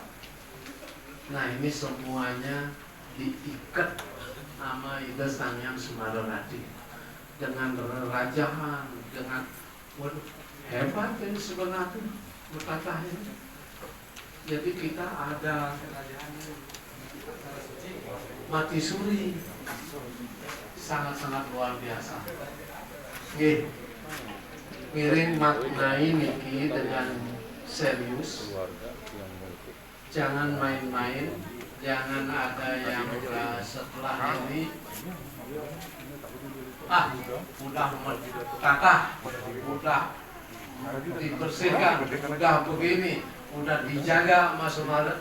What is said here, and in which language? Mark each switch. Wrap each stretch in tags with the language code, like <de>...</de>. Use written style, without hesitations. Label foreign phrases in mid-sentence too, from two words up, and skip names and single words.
<id>Nah, ini semuanya diikat nama Ide Sang Hyang Sumaranatih dengan rerajahan, dengan waduh, hebat ini sebenarnya berkata ini. Jadi kita ada mati suri, sangat-sangat luar biasa. Ngiring maknai niki dengan serius, jangan main-main, jangan ada yang setelah ini udah tatah, udah dibersihkan, udah begini, udah dijaga Mas Umar.</id>